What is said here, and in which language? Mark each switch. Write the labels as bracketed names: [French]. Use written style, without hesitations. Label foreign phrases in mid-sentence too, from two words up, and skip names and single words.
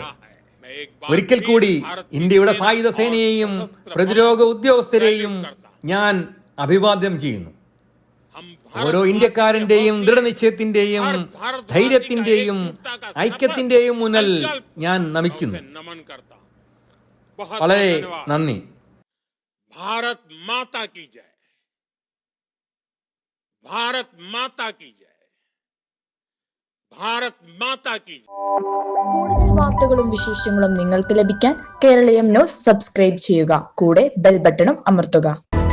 [Malayalam] ഒരിക്കൽ കൂടി ഇന്ത്യയുടെ സായുധ സേനയെയും പ്രതിരോധ ഉദ്യോഗസ്ഥരെയും ഞാൻ അഭിവാദ്യം ചെയ്യുന്നു. ഓരോ ഇന്ത്യക്കാരന്റെയും ദൃഢനിശ്ചയത്തിന്റെയും ധൈര്യത്തിന്റെയും ഐക്യത്തിന്റെയും മുന്നിൽ ഞാൻ നമിക്കുന്നു. വളരെ നന്ദി. [Hindi] भारत माता की जय, भारत माता की जय, भारत माता की जय. [Malayalam] കൂടുതൽ വാർത്തകളും വിശേഷങ്ങളും നിങ്ങൾക്ക് ലഭിക്കാൻ കേരളീയം ന്യൂസ് സബ്സ്ക്രൈബ് ചെയ്യുക. കൂടെ ബെൽ ബട്ടണും അമർത്തുക.